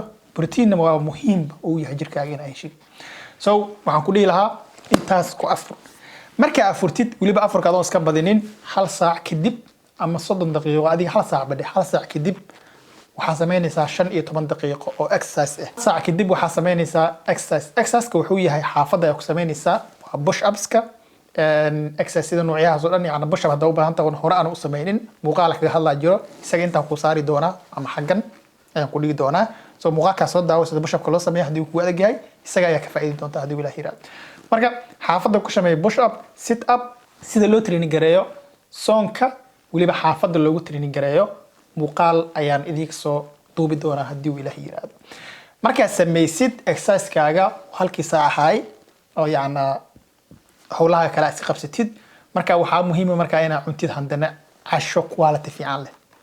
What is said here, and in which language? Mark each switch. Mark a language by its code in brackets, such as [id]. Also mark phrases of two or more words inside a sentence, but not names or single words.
[so] protein waa muhiim oo yahay jirkaaga in ay hesho. so waxaan ku dhihi lahaa intaas ku afur. marka afurtid waliba afurka adoon iska badinin, hal saac kadib ama 30 daqiiqo, adiga hal saac badhe, hal saac kadib waxaa sameynaysaa 15 daqiiqo oo exercise ah. saac kadib waxaa sameynaysaa exercise. exercise-ka wuxuu yahay xaafadda ay ku sameynaysaa waa [en] push ups-ka. [so] exercise-da noocyadaas oo dhan yani [en] push up [so] hadda u baahan tahay hore aan u sameynin, muuqaal kaga hadlaa jiro, isaga intaan ku saari doonaa ama xaggan ayaan ku dhigi doonaa. so muuqaalkaas soo daawo sida [en] push up-ka [so] loo sameeyo haddii uu ku adag yahay, isaga ayaa ka faa'iidi doonta haddii Ilaahay yiraahdo. marka xaafadda ku sameey [en] push up sit up [so] sida loo training gareeyo soonka waliba xaafadda loogu training gareeyo muuqaal ayaan idinka soo duubi doonaa haddii uu ilaahay yiraahdo marka sameysid exercise kaaga halkii saac ahay oo yaana hawlaha kala is qabsatid marka waxaa muhiim ah marka inaad cuntid handana casho quality fiican leh